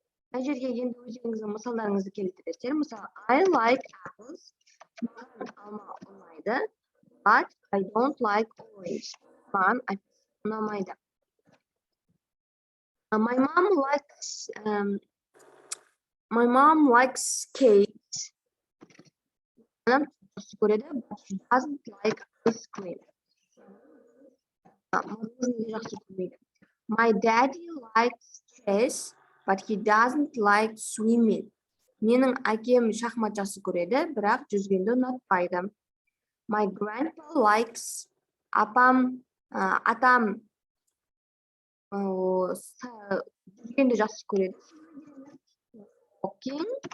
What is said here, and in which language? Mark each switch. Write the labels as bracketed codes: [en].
[kk] Мына жерге енді өздеріңіздің мысалдарыңызды келтіресіздер. [en] Мысалы, I like apples. [kk] Маған алма ұнайды. [en] But I don't like orange. [kk] Маған ұнамайды. [en] My mom likes cake. [kk] Анам жақсы көреді, [en] but she doesn't like ice cream. [kk] Мороженое жақсы көрмейді. [en] My daddy likes chess, but he doesn't like swimming. [kk] Менің әкем шахмат жақсы көреді, бірақ жүзгенді ұнатпайды. [en] My grandpa likes. [kk] Атам жүзгенді жақсы көреді. [en] Walking.